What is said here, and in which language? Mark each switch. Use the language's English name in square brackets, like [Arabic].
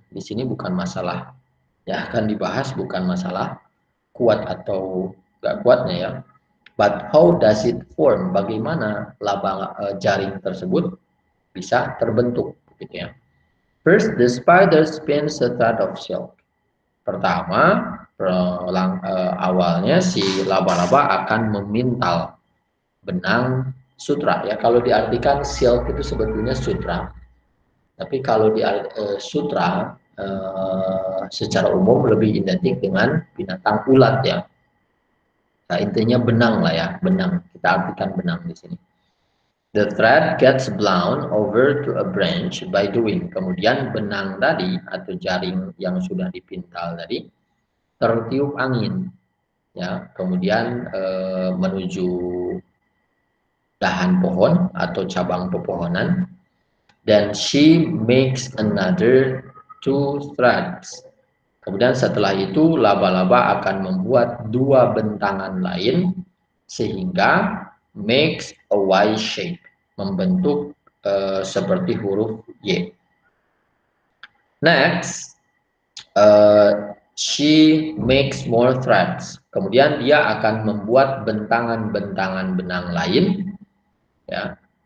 [Indonesian] Di sini bukan masalah ya akan dibahas, bukan masalah kuat atau gak kuatnya ya. [English] But how does it form? [Indonesian] Bagaimana jaring tersebut bisa terbentuk gitu ya. [English] First, the spider spins a thread of silk. [Indonesian] Pertama, awalnya si laba-laba akan memintal benang sutra ya. Kalau diartikan silk itu sebetulnya sutra. Tapi kalau di sutra secara umum lebih identik dengan binatang ulat ya. Nah, intinya benang lah ya, benang. Kita artikan benang di sini. [English] The thread gets blown over to a branch by the wind. [Indonesian] Kemudian benang tadi atau jaring yang sudah dipintal tadi tertiup angin, ya. Kemudian menuju dahan pohon atau cabang pepohonan. Dan [English] she makes another two threads. [Indonesian] Kemudian setelah itu laba-laba akan membuat dua bentangan lain sehingga [English] makes a Y shape, [Indonesian] membentuk seperti huruf Y. [English] Next, she makes more threads. [Indonesian] Kemudian dia akan membuat bentangan-bentangan benang lain, ya.